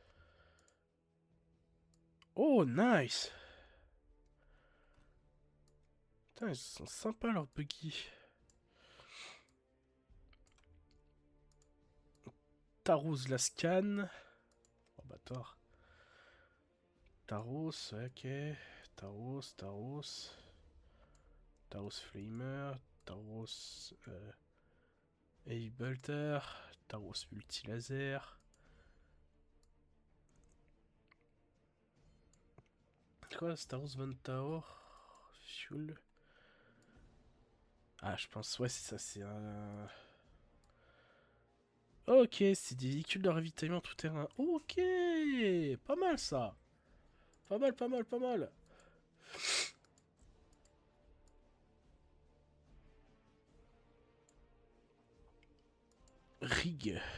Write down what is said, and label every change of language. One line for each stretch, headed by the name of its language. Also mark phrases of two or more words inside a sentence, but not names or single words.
French: Oh, nice! Putain, ils sont sympas leurs buggy. Taros la scan. Oh, bâtard. Taros, ok. Taros. Taros Flamer. Taros. Heavy Bolter. Taros Multilaser. Quoi, Taros Van Tower? Fuel. Ah, je pense, ouais, c'est ça, c'est un. Ok, c'est des véhicules de ravitaillement tout terrain. Ok, pas mal ça. Pas mal, pas mal, pas mal. Rig.